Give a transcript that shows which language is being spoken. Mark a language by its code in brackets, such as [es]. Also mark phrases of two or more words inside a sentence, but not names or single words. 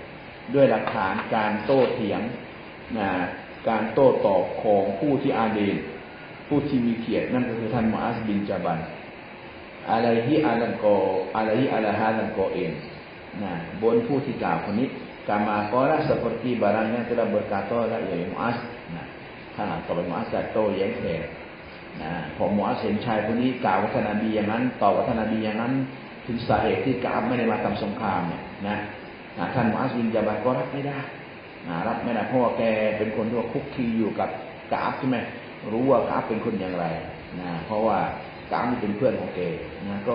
[th] ด้วยหลักฐานการโต้เถียงการโต้ตอบของผู้ที่อาเดนผู้ที่มีเกียรตินั่นก็คือท่านมูอาซบินจับันอะไรที่อาลันกออะไรที่อาลาฮาลันกอเองบนผู้ที่กล่าวคน นี้ [ar] كما قال [ms] seperti barang yang telah berkata oleh Muaz [th] ถ้าต่อไปมูอัสจะโต้แย้งแทนพอมูอัสเห็นชายคนนี้กล่าวว่าท่านนบีอย่างนั้นตอบว่า ท่านนบีอย่างนั้นถึงสาเหตุที่กะอับไม่ได้มาทำสงครามเนี่ยท่านมูอัสบินญะบัลก็รับไม่ได้เพราะว่าแกเป็น คนที่คุกคีอยู่กับกะอับใช่ไหมรู้ว่ากะอับเป็นคนอย่างไรเพราะว่ากะอับเป็นเพื่อนของแกก็